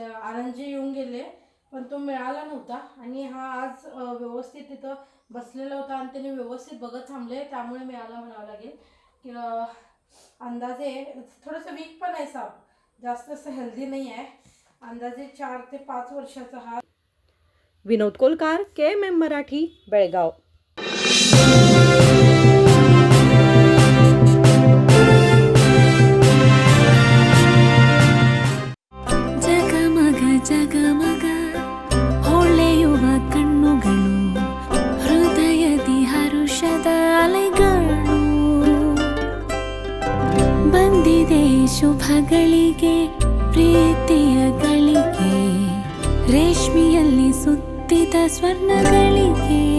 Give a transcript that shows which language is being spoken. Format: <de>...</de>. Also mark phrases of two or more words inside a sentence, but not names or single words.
<mr>आनंदजी येऊन गेले पण तो मिळाला नव्हता आणि हा आज व्यवस्थित तिथं बसलेला होता आणि त्याने व्यवस्थित बघत थांबले, त्यामुळे मिळाला म्हणावं लागेल की अंदाजे थोडंसं वीक पण आहे साप, जास्त असं हेल्दी नाही आहे। अंदाजे 4 ते 5 वर्षाचा हा। विनोद कोलकार, KMM मराठी, बेळगाव।</mr> <kn>ಜಗಮಗ ಹೊಳೆಯುವ ಕಣ್ಣುಗಳು, ಹೃದಯದಿ ಹರುಷದ ಅಲೆಗಳು, ಬಂದಿದೆ ಶುಭಗಳಿಗೆ ಪ್ರೀತಿಯ ಗಳಿಗೆ, ರೇಷ್ಮೆಯಲ್ಲಿ ಸುತ್ತಿದ ಸ್ವರ್ಣಗಳಿಗೆ।</kn>